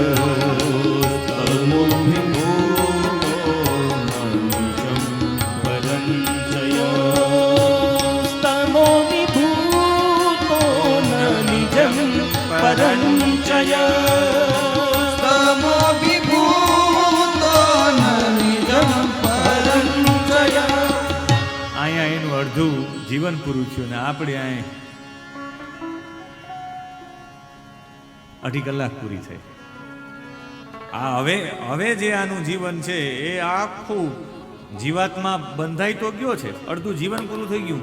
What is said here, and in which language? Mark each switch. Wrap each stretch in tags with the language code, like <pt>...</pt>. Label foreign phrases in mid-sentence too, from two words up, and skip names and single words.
<sa>तमो विभूतो न निजं परञ्जय, तमो विभूतो न निजं परञ्जय, तमो विभूतो न निजं परञ्जय.</sa> <gu>અહીંયા એનું અડધું જીવન પૂરું થયું ને આપણે અહીં 2.5 કલાક પૂરી થઈ. આ હવે જે આનું જીવન છે એ આખું જીવાત્મા બંધાઈ તો ગયો છે, અડધું જીવન પૂરું થઈ ગયું.</gu>